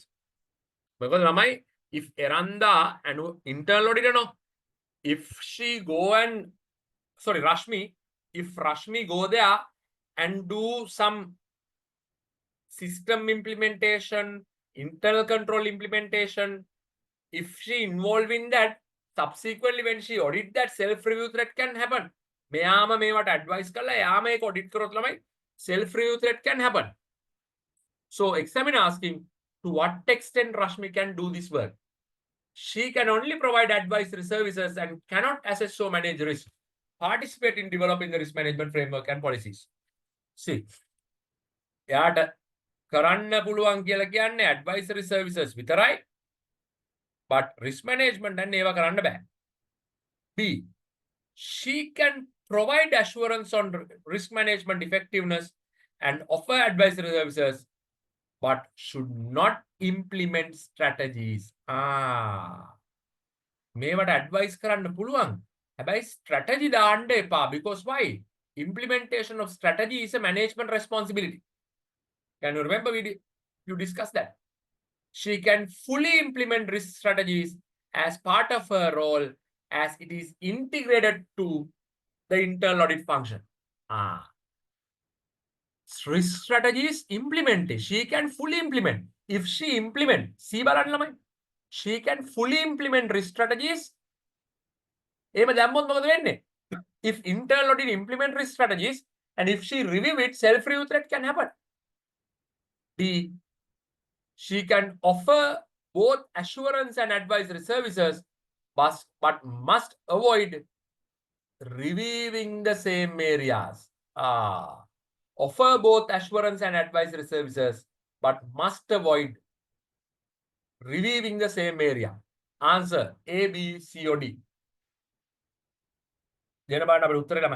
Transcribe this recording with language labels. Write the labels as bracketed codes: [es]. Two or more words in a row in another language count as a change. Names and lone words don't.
[en] Because Ramai, if Eranda and internal auditor, no, if she go and Rashmi, if Rashmi go there and do some system implementation, internal control implementation, if she involved in that, subsequently when she audit that, self-review threat can happen. [si] මෙයාම මේවට advice කරලා එයාම ඒක audit කරොත් ළමයි [en] self-review threat can happen. So examiner asking, to what extent Rashmi can do this work? She can only provide advisory services and cannot assess or manage risk. Participate in developing the risk management framework and policies. See, [si] එයාට කරන්න පුළුවන් කියලා කියන්නේ [en] advisory services [si] විතරයි. [en] But risk management and [si] ඒවා කරන්න බෑ. [en] B. She can provide assurance on risk management effectiveness and offer advisory services, but should not implement strategies. [si] මේවට advice කරන්න පුළුවන්. හැබැයි strategy දාන්න එපා. [en] Because why? Implementation of strategy is a management responsibility. Can you remember you discussed that? She can fully implement risk strategies as part of her role as it is integrated to the internal audit function. Risk strategies implemented. She can fully implement. If she implement, see [si] බලන්න ළමයි. [en] She can fully implement risk strategies. [si] එහෙම දැම්මොත් මොකද වෙන්නේ? [en] If internal audit implement risk strategies and if she review it, self-review threat can happen. D. She can offer both assurance and advisory services, but must avoid reviewing the same areas. Offer both assurance and advisory services, but must avoid reviewing the same area. Answer A, B, C, or D. [si] දෙන බලන්න අපේ උත්තරේ ළමයි.